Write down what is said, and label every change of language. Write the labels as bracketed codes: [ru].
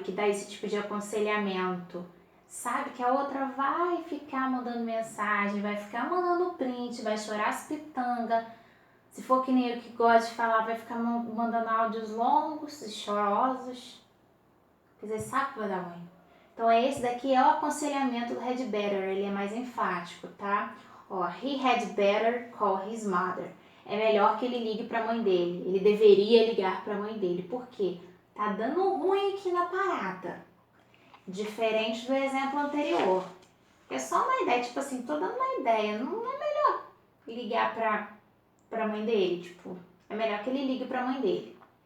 [pt] Que dá esse tipo de aconselhamento. Sabe que a outra vai ficar mandando mensagem, vai ficar mandando print, vai chorar as pitangas. Se for que nem eu que gosta de falar, vai ficar mandando áudios longos e chorosos. Quer dizer, sabe que vai dar ruim. Então, esse daqui é o aconselhamento do Had Better, ele é mais enfático, tá? [en] Ó, he had better call his mother. [pt] É melhor que ele ligue para a mãe dele. Ele deveria ligar para a mãe dele. Por quê? Tá dando ruim aqui na parada. Diferente do exemplo anterior. É só uma ideia, tipo assim, tô dando uma ideia. Não é melhor ligar pra mãe dele, tipo, é melhor que ele ligue pra mãe dele.